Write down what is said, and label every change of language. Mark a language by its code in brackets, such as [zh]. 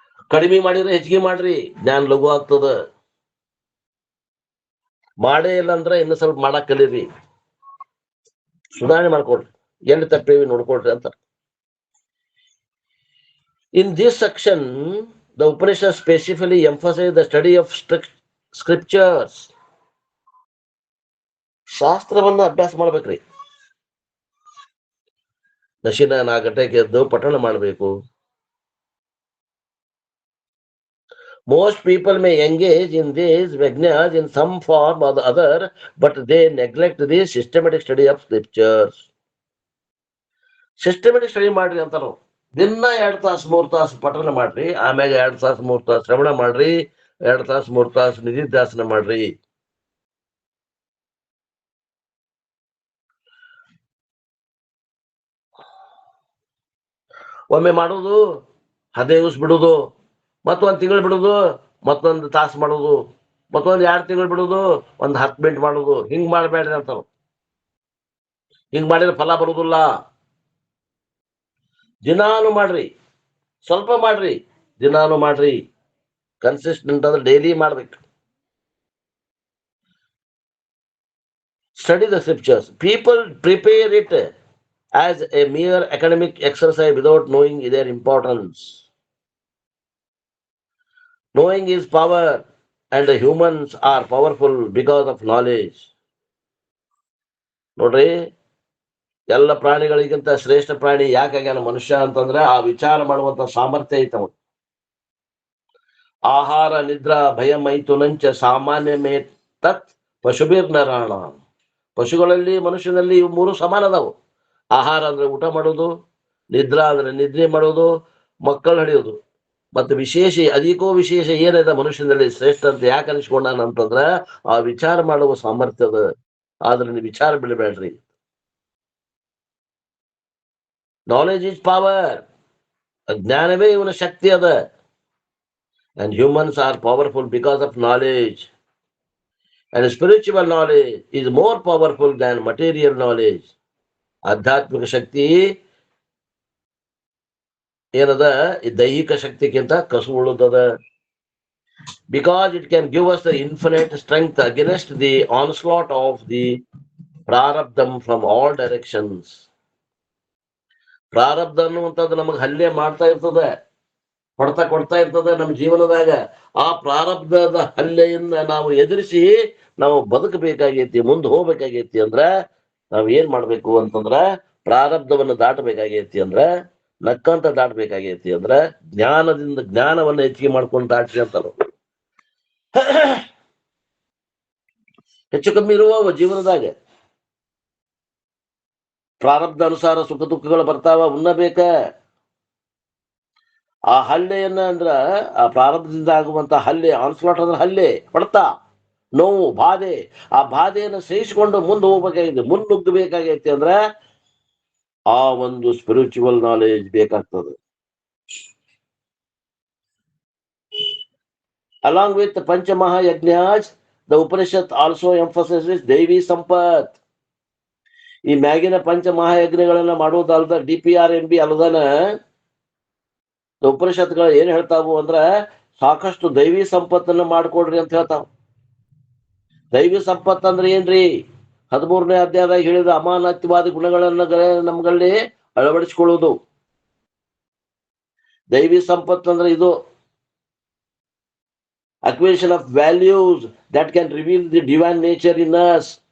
[kn] ಕಡಿಮೆ ಮಾಡಿದ್ರೆ ಹೆಚ್ಚಿಗೆ ಮಾಡ್ರಿ, ಜ್ಞಾನ ಲಘು ಆಗ್ತದ. ಮಾಡೇ ಇಲ್ಲ ಅಂದ್ರೆ ಇನ್ನು ಸ್ವಲ್ಪ ಮಾಡಕ್ ಕಲೀರಿ, ಸುಧಾರಣೆ ಮಾಡ್ಕೊಡ್ರಿ, ಎಲ್ಲಿ ತಪ್ಪೇವಿ ನೋಡ್ಕೊಡ್ರಿ ಅಂತ. [en] In this section, the Upanishad specifically emphasize the study of scriptures. [kn] ಶಾಸ್ತ್ರವನ್ನ ಅಭ್ಯಾಸ ಮಾಡ್ಬೇಕ್ರಿ. ನಶಿನ 4 ಗಂಟೆಗೆ ಎದ್ದು ಪಠಣ ಮಾಡಬೇಕು. [en] Most people may engage in these yajnas in some form or the other, but they neglect the systematic study of scriptures. [kn] Systematic study ಮಾಡ್ರಿ ಅಂತಾರ. ದಿನ 2 ತಾಸು 3 ತಾಸು ಪಠಣ ಮಾಡ್ರಿ, ಆಮ್ಯಾಗ 2 ತಾಸು 3 ತಾಸು ಶ್ರವಣ ಮಾಡ್ರಿ, 2 ತಾಸು 3 ತಾಸು ನಿಧಿಧ್ಯಾಸನ ಮಾಡ್ರಿ. ಒಮ್ಮೆ ಮಾಡೋದು 15 ದಿವಸ ಬಿಡುದು, ಮತ್ತೊಂದು ತಿಂಗಳು ಬಿಡುದು, ಮತ್ತೊಂದು ತಾಸು ಮಾಡುದು, ಮತ್ತೊಂದು 2 ತಿಂಗಳು ಬಿಡುದು, ಒಂದು 10 ಮಿನಿಟ್ ಮಾಡುದು. ಹಿಂಗ್ ಮಾಡ್ಬೇಡ್ರಿ ಅಂತಾರ. ಹಿಂಗ್ ಮಾಡಿದ್ರೆ ಫಲ ಬರುದಿಲ್ಲ. ದಿನಾನು ಮಾಡ್ರಿ, ಸ್ವಲ್ಪ ಮಾಡ್ರಿ, ದಿನಾನು ಮಾಡ್ರಿ. ಕನ್ಸಿಸ್ಟೆಂಟ್ ಅಂದ್ರೆ ಡೈಲಿ ಮಾಡ್ಬೇಕು. [en] Study the scriptures. People prepare it as a mere academic exercise without knowing their importance. Knowing is power, and the humans are powerful because of knowledge. [kn] ನೋಡ್ರಿ, ಎಲ್ಲ ಪ್ರಾಣಿಗಳಿಗಿಂತ ಶ್ರೇಷ್ಠ ಪ್ರಾಣಿ ಯಾಕಾಗ್ಯಾನ ಮನುಷ್ಯ ಅಂತಂದ್ರೆ ಆ ವಿಚಾರ ಮಾಡುವಂತ ಸಾಮರ್ಥ್ಯ ಐತವ. [sa] ಆಹಾರ ನಿದ್ರಾ ಭಯಮೈಥುನಂಚ ಸಾಮಾನ್ಯ ತತ್ ಪಶುಭಿರ್ನರಾಣ. [kn] ಪಶುಗಳಲ್ಲಿ ಮನುಷ್ಯನಲ್ಲಿ ಇವು 3 ಸಮಾನ ಅದಾವು. ಆಹಾರ ಅಂದ್ರೆ ಊಟ ಮಾಡೋದು, ನಿದ್ರಾ ಅಂದ್ರೆ ನಿದ್ರೆ ಮಾಡೋದು, ಮಕ್ಕಳು ಹಿಡಿಯೋದು. ಮತ್ತೆ ವಿಶೇಷ ಅದಕ್ಕೂ ವಿಶೇಷ ಏನಿದೆ ಮನುಷ್ಯನಲ್ಲಿ ಶ್ರೇಷ್ಠ ಅಂತ ಯಾಕೆ ಅನಿಸ್ಕೊಂಡಾನ ಅಂತಂದ್ರ ಆ ವಿಚಾರ ಮಾಡುವ ಸಾಮರ್ಥ್ಯದ. ಆದ್ರೆ ನೀವು ವಿಚಾರ ಬಿಡಬೇಡ್ರಿ. [en] Knowledge is power. [kn] ಜ್ಞಾನವೇ ಇವನ ಶಕ್ತಿ ಅದ. [en] And humans are powerful because of knowledge. And spiritual knowledge is more powerful than material knowledge. [kn] ಆಧ್ಯಾತ್ಮಿಕ ಶಕ್ತಿ ಏನದ ಈ ದೈಹಿಕ ಶಕ್ತಿಗಿಂತ ಕಸು ಉಳುತ್ತದ. [en] Because it can give us the infinite strength against the onslaught of the prarabdham from all directions. [kn] ಪ್ರಾರಬ್ಧ ಅನ್ನುವಂಥದ್ದು ನಮಗೆ ಹಲ್ಲೆ ಮಾಡ್ತಾ ಇರ್ತದೆ, ಕೊಡ್ತಾ ಇರ್ತದೆ ನಮ್ಮ ಜೀವನದಾಗ. ಆ ಪ್ರಾರಬ್ಧದ ಹಲ್ಲೆಯಿಂದ ನಾವು ಎದುರಿಸಿ ನಾವು ಬದುಕಬೇಕಾಗೈತಿ, ಮುಂದೆ ಹೋಗ್ಬೇಕಾಗೈತಿ ಅಂದ್ರ ನಾವ್ ಏನ್ ಮಾಡ್ಬೇಕು ಅಂತಂದ್ರ ಪ್ರಾರಬ್ಧವನ್ನು ದಾಟಬೇಕಾಗೈತಿ ಅಂದ್ರ ನಕ್ಕಂತ ದಾಟಬೇಕಾಗೈತಿ ಅಂದ್ರ ಜ್ಞಾನವನ್ನ ಹೆಚ್ಚಿಗೆ ಮಾಡ್ಕೊಂಡು ದಾಟ್ರಿ ಅಂತಾರ. ಹೆಚ್ಚು ಕಮ್ಮಿ ಇರುವ ಜೀವನದಾಗ ಪ್ರಾರಬ್ಧ ಅನುಸಾರ ಸುಖ ದುಃಖಗಳು ಬರ್ತಾವ, ಉಣ್ಣಬೇಕ. ಆ ಹಲ್ಲೆಯನ್ನ ಅಂದ್ರ ಆ ಪ್ರಾರಬ್ಧದಿಂದ ಆಗುವಂತ ಹಲ್ಲೆ, ಆನ್ಸ್ಲಾಟ್ ಅಂದ್ರೆ ಹಲ್ಲೆ, ಹೊಡ್ತ, ನೋವು, ಬಾಧೆ. ಆ ಬಾಧೆಯನ್ನು ಸಹಿಸಿಕೊಂಡು ಮುಂದೆ ಹೋಗ್ಬೇಕಾಗಿದೆ, ಮುನ್ನುಗ್ಗಬೇಕಾಗೈತಿ ಅಂದ್ರ ಆ ಒಂದು ಸ್ಪಿರಿಚುವಲ್ ನಾಲೆಜ್ ಬೇಕಾಗ್ತದೆ. [en] Along with the Panchamahayajnas, the Upanishad also emphasizes Devi Sampat. [kn] ಈ ಮ್ಯಾಗಿನ ಪಂಚಮಹಾಯಜ್ಞಗಳನ್ನ ಮಾಡುವುದಲ್ದ DPRMB ಅಲ್ಲದನ ಉಪನಿಷತ್ಗಳು ಏನ್ ಹೇಳ್ತಾವು ಅಂದ್ರ ಸಾಕಷ್ಟು ದೈವಿ ಸಂಪತ್ತನ್ನ ಮಾಡ್ಕೊಡ್ರಿ ಅಂತ ಹೇಳ್ತಾವ. ದೈವಿ ಸಂಪತ್ ಅಂದ್ರೆ ಏನ್ರಿ? 13ನೇ ಅಧ್ಯಾಯದಾಗ ಹೇಳಿದ ಅಮಾನತ್ಯವಾದ ಗುಣಗಳನ್ನ ನಮ್ಗಳಲ್ಲಿ ಅಳವಡಿಸಿಕೊಳ್ಳುವುದು. ದೈವಿ ಸಂಪತ್ ಅಂದ್ರೆ ಇದು [en] acquisition of values that can reveal the divine nature in us.